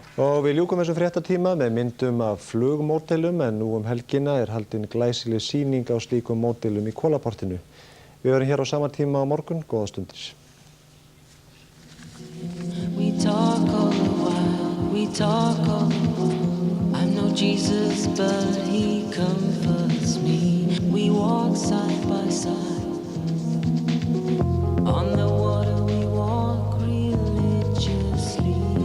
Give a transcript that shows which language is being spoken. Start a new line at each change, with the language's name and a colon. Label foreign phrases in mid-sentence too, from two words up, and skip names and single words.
Icelandic: Og við ljúkum þessum fréttatíma með myndum af flugmódelum en nú helgina haldin glæsileg sýning á slíkum módelum í Kolaportinu. Við verðum hér á sama tíma á morgun. Góða stundir.
English: We talk all the while, we talk all the while. I know Jesus, but he comforts me. We walk side by side. On the water we walk religiously.